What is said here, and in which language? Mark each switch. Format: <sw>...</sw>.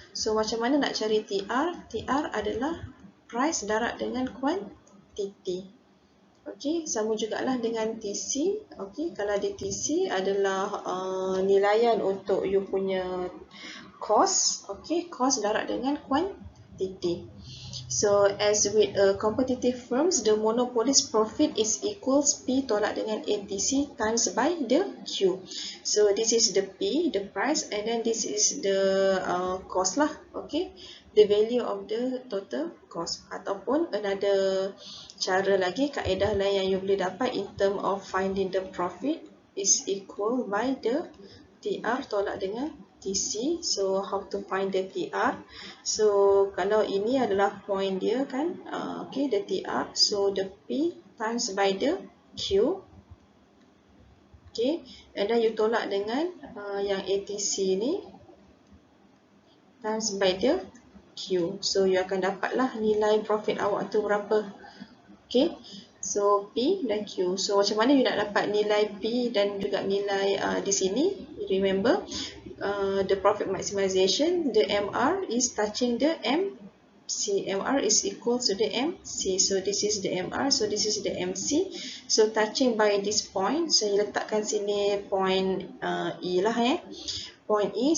<ms>So macam mana nak cari TR? TR adalah price darab dengan quantity. Okey, sama jugalah dengan TC. Okey, kalau di TC adalah nilaian untuk you punya cost. Okey, cost darab dengan quantity.</ms> <en>So as with competitive firms, the monopolist profit is equals P</en> <ms>tolak dengan</ms> <en>ATC times by the Q. So this is the P, the price, and then this is the cost lah. Okay, the value of the total cost. Ataupun another</en> <ms>cara lagi, kaedah lain yang you boleh dapat</ms> <en>in term of finding the profit is equal by the TR</en> <ms>tolak dengan</ms> <en>ATC. So how to find the TR?</en> <ms>So kalau ini adalah point dia kan, okay, the TR.</ms> <en>So the P times by the Q. Okay, and then you</en> <ms>tolak dengan yang</ms> <en>ATC ni times by the Q.</en> <ms>So you akan dapatlah nilai profit awak tu berapa. Okay, so P dan Q. So macam mana you nak dapat nilai P dan juga nilai di sini?</ms> <en>Remember, the profit maximization, the MR is touching the MC. MR is equal to the MC. So this is the MR, so this is the MC. So touching by this point, so you</en> <ms>letakkan sini</ms> <en>point E lah point E.</en>